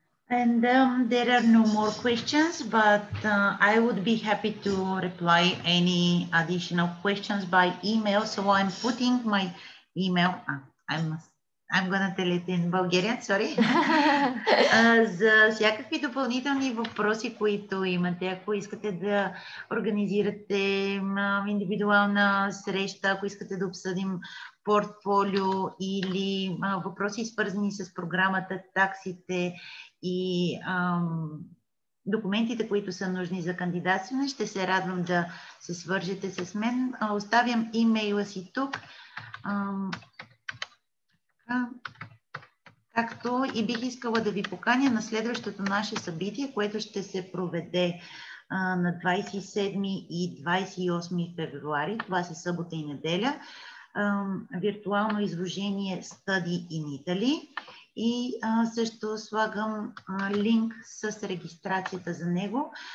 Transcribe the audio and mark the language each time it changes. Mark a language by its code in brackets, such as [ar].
[en] And there are no more questions, but I would be happy to reply any additional questions by email. So I'm putting my email. I'm gonna tell it in Bulgarian, sorry. [bg] За всякакви допълнителни въпроси, които имате, ако искате да организирате индивидуална среща, ако искате да обсъдим портфолио или въпроси свързани с програмата, таксите и документите, които са нужни за кандидатстване, ще се радвам да се свържете с мен. Оставям имейла си тук. Както и бих искала да ви поканя на следващото наше събитие, което ще се проведе на 27 и 28 февруари. Това са събота и неделя. Виртуално изложение Study in Italy. И също слагам линк с регистрацията за него.